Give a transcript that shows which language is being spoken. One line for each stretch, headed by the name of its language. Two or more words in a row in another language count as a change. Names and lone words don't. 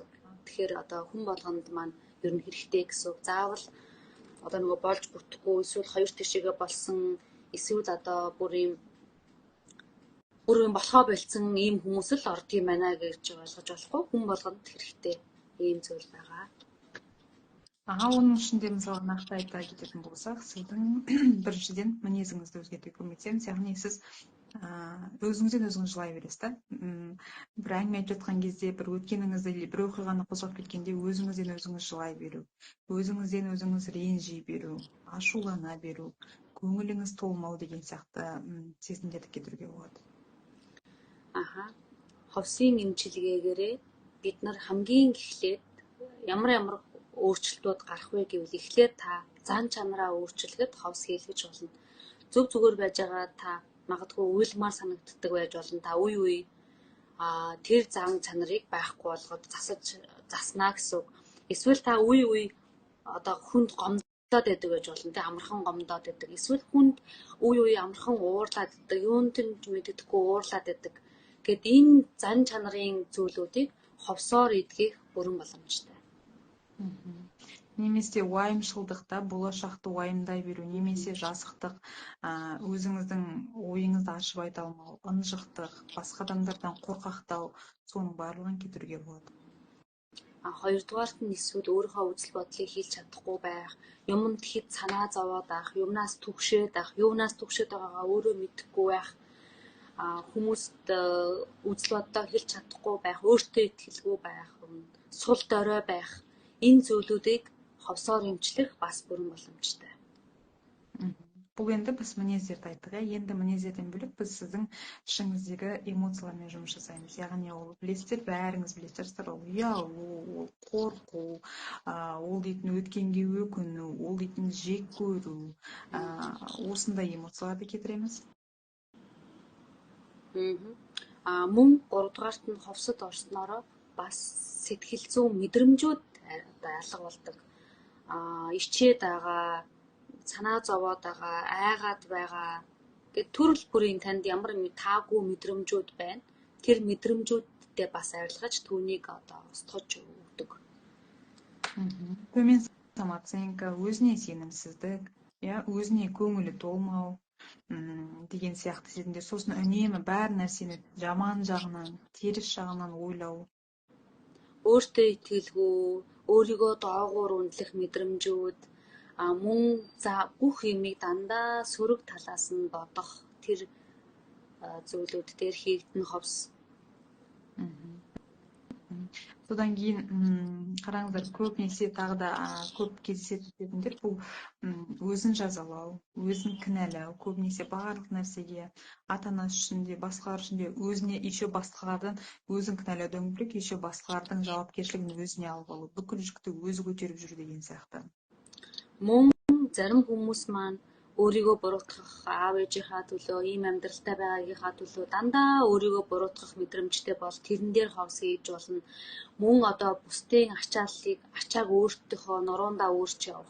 Mongolian: Тэгэхээр одоо хүн болгонд маань ер нь хэрэгтэй гэсэн. Заавал одоо нөгөө болж бүтэхгүй эсвэл хоёр тишээгээ болсон эсвэл одоо бүр юм болохоо болцсон ийм хүмүүс л ордгийм байна гэж ойлгож болохгүй. Хүн болгонд хэрэгтэй ийм зүйл байгаа.
Kazakh: Оның ішінде мысалы нақты айта кететін болсақ, сіздің біріншіден мінезіңізді өзгертуге көмектесеміз, яғни сіз өзіңізден өзіңіз жылай бересіз да. Бір әңгіме айтып жатқан кезде, бір өткеніңізді, бір оқиғаны қозғап кеткенде өзіңізден өзіңіз жылай беру, өзіңізден өзіңіз ренжи беру, ашулана беру, көңіліңіз толмау деген сияқты сезімдерді кетіруге болады.
Mongolian: Ховсын эмчилгээгээрээ бид нар хамгийн эхлээд ямар өөрчлөлтүүд гарах вэ гэвэл эхлээд та зан чанараа өөрчилөхөд ховс хийлгэж болно. Зүгээр байж байгаа та магадгүй уйлмаар санагддаг байж болно. Та үе тэр зан чанарыг байхгүй болгоод заснаа гэсэн. Эсвэл та үе одоо хүнд гомдоод байдаг байж болно. Тэ амархан гомдоод байдаг. Эсвэл хүнд үе амархан уурлаад байдаг. Юунд нь мэддэхгүй уурлаад байдаг. Гэт энэ зан чанарын зүйлүүдийг ховсоор эдгэх бүрэн боломжтой. Немесе уайымшылдықта болашақты уайымдай беру, немесе жасықтық, өзіңіздің ойыңызды ашып айта алмау, ынжықтық, басқа адамдардан қорқақтау, соның барлығын кетіруге болады. Хоёрдугаарт нь эсвэл өөрийнхөө үзэл бодлыг хийлж чадахгүй байх, юмд хэд санаа зовоод байх, юмнаас түгшээд байгаагаа өөрөө мэдэхгүй байх, хүмүүст үзэл бодлоо хэлж чадахгүй байх, өөртөө итгэлгүй байх, сул дорой байх. Энэ зүйлүүдийг ховсоор эмчлэх бас бүрэн боломжтой.
Kazakh: Бұл енді біз мінездерді айттық. Енді мінездерден бөлек біз сіздің ішіңіздегі эмоциялармен жұмыс жасаймыз. Яғни ол білесіздер, бәріңіз білесіздер, ол ұялу, ол қорқу, ол дейтін өткенге өкіну, ол дейтін жек көру, осындай эмоцияларды кетіреміз.
Mongolian: Мөн 3-дугаарт нь ховсод орсноороо бас сэтгэл зүйн мэдрэмжүүд алга болдог. Ичээд байгаа, санаа зовоод байгаа, айгаад байгаа, Гэт төрөл бүрийн танд ямар таагүй мэдрэмжүүд байна. Тэр мэдрэмжүүдтэй бас арилгаж түүнийг одоо устгаж өгдөг.
Kazakh: Төмийн самооценка өзний сенімсіздік, өзіне көңілі толмау деген сияқты сезімдер. Сосын үнемі бәр нәрсені жаман жағынан, теріс жағынан ойлау.
Mongolian: Өөртөө итгэлгүй, өөрийгөө доогуур үнэлэх мэдрэмжүүд, мөн бүх юмыг дандаа сөрөг талаас нь бодох тэр зүйлүүд дээр хийгдэн ховс.
Kazakh: Содан кейін қараңыздар, көбінесе тағы да көп кездесетіндер бұл өзін жазалау, өзін кінәлау, көбінесе барлық нәрсеге ата-анасы үшін де, басқалар үшін де өзіне еще басқалардан өзін кінәлаудан бөлек еще басқалардың жауапкершілігін өзіне алып алу, бүкіл жүкті өзі көтеріп жүр деген сияқты.
Mongolian: Мөн зарим хүмүүс маань өөрийгөө буруутгах аав ээжийнхаа төлөө ийм амьдралтай байгаагийнхаа төлөө дандаа өөрийгөө буруутгах мэдрэмжтэй бол тэрэн дээр ховс хийж болно. Мөн одоо бусдын ачааг өөртөөхөө нуруундаа өөрч явах.